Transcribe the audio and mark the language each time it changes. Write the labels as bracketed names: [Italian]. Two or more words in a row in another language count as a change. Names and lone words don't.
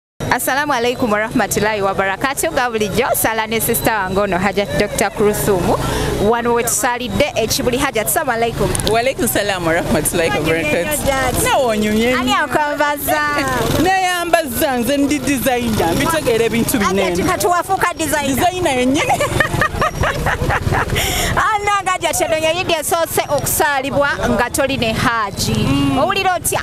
[Arabic] السلام عليكم ورحمة الله وبركاته. [Ganda] Gabulijjo sala ne sister wangono Hajat Dr. Kurusumu wano wetusalidde ekibuli Hajat. [Arabic] السلام عليكم. وعليكم السلام ورحمة الله وبركاته. [Ganda] Nawonyumye ani akwambaza nayambaza nze ndi designer mbitegeera ebintu binene ati katuwafuuka designer yennyini ananga Hajat eno yeyidi esoose okusaalibwa nga toli ne Haji owulira otya